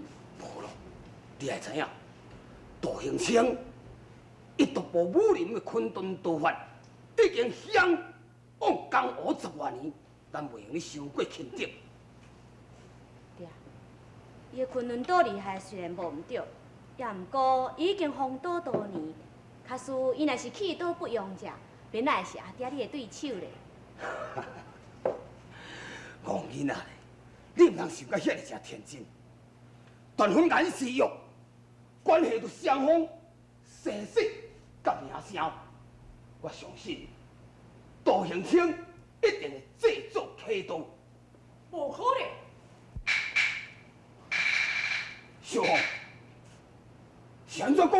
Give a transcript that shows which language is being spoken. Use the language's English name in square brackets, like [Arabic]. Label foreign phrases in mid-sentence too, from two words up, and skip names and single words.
[Min Nan Chinese] 无咯，你会知影，杜行清一独步武林的昆仑刀法，已经响往江湖10多年，咱袂用你伤过轻敌。爹，伊的昆仑刀厉害虽然无毋对，也毋过伊已经风刀多年，假使伊若是弃刀不用者，免来是阿爹你的对手咧。戆囡仔咧，你毋通想甲遐尼诚天真。断婚崖之约，关系到双方生死甲名声。我相信杜行清一定会制作契刀。无可能。小凤，是安怎讲？